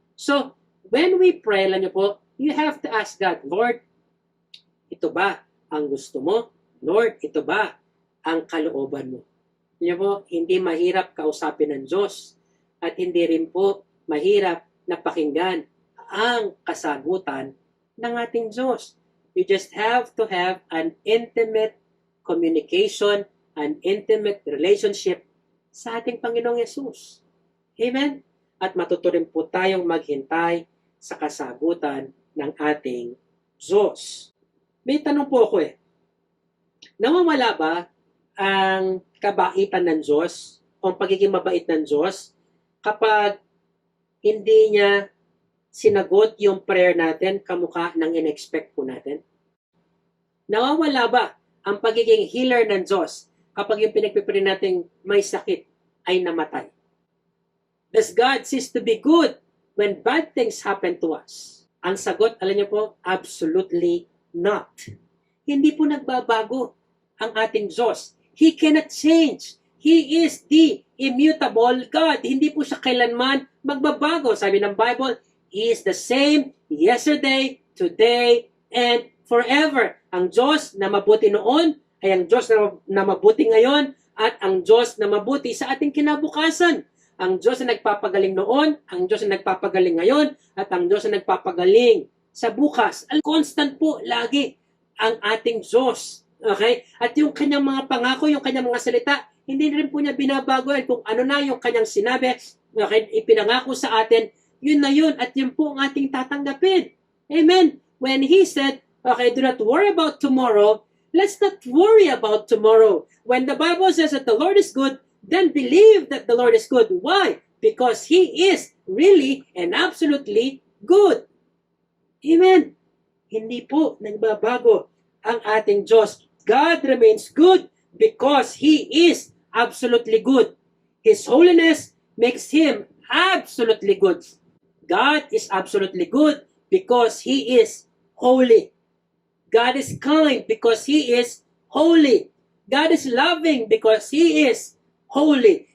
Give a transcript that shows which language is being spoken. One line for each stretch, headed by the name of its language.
English: So, when we pray,
Filipino: alam niyo po,
English: you have to ask God, Lord,
Filipino: ito ba ang gusto mo? Lord, ito ba ang kalooban mo? Niyo po, hindi mahirap kausapin ng Diyos at hindi rin po mahirap na pakinggan ang kasagutan ng ating Diyos.
English: You just have to have an intimate communication, an intimate relationship
Filipino: sa ating Panginoong Yesus.
English: Amen?
Filipino: At matuturin po tayong maghintay sa kasagutan ng ating Diyos. May tanong po ako nawawala ba ang kabaitan ng Diyos o ang pagiging mabait ng Diyos kapag hindi niya sinagot yung prayer natin kamukha ng in-expect po natin? Nawawala ba ang pagiging healer ng Diyos kapag yung pinagpipray natin may sakit ay namatay?
English: Does God cease to be good when bad things happen to us?
Filipino: Ang sagot, alam niyo po,
English: absolutely not.
Filipino: Hindi po nagbabago ang ating Diyos.
English: He cannot change. He is the immutable God.
Filipino: Hindi po siya kailanman magbabago. Sabi ng Bible,
English: He is the same yesterday, today, and forever.
Filipino: Ang Diyos na mabuti noon ay ang Diyos na mabuti ngayon at ang Diyos na mabuti sa ating kinabukasan. Ang Diyos na nagpapagaling noon, ang Diyos na nagpapagaling ngayon, at ang Diyos na nagpapagaling sa bukas. Constant po lagi ang ating Diyos. Okay? At yung kanyang mga pangako, yung kanyang mga salita, hindi rin po niya binabago yan. Kung ano na yung kanyang sinabi, okay, ipinangako sa atin, yun na yun. At yun po ang ating tatanggapin. Amen?
English: When He said, okay, do not worry about tomorrow, let's not worry about tomorrow. When the Bible says that the Lord is good, then believe that the Lord is good. Why? Because He is really and absolutely good. Amen?
Filipino: Hindi po nagbabago ang ating Diyos.
English: God remains good because He is absolutely good. His holiness makes Him absolutely good. God is absolutely good because He is holy. God is kind because He is holy. God is loving because He is holy.